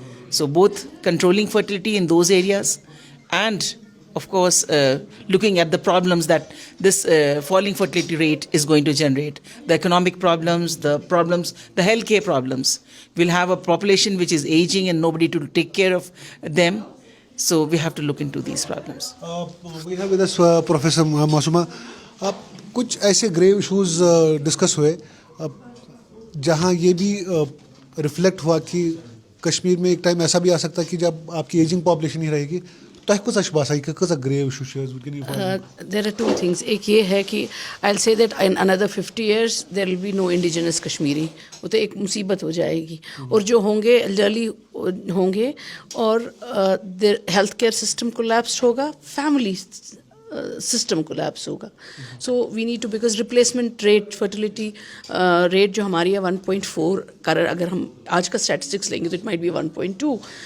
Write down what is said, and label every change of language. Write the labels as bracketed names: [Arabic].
[English] So both controlling fertility in those areas and of course looking at the problems that this falling fertility rate is going to generate, the economic problems, the healthcare problems. We'll have a population which is aging and nobody to take care of them, so we have to look into these problems. We have with us Professor Masuma. [Urdu] کچھ ایسے گریو issues discuss ہوئے جہاں یہ بھی reflect ہوا کہ کشمیر میں ایک ٹائم ایسا بھی آ سکتا ہے کہ جب آپ کی ایجنگ پاپولیشن ہی رہے گی. [Kashmiri] تۄہہِ کۭژاہ چھِ باسان یہِ کۭژاہ گریو اِشوٗ چھِ حظ وٕنکٮ۪ن؟ [English] There are two things. [Urdu] ایک یہ ہے کہ [English] I'll say that in another 50 years there will be no indigenous Kashmiri. [Urdu] وہ تو ایک مصیبت ہو جائے گی. اور جو ہوں گے elderly ہوں گے اور ہیلتھ کیئر سسٹم کولیپس ہوگا, فیملی سسٹم کولیپس ہوگا. [English] so we need to, because replacement rate, fertility rate [Urdu] جو ہماری ہے 1.4 کرر, اگر ہم آج کا اسٹیٹسٹکس لیں گے تو [English] It might be 1.2.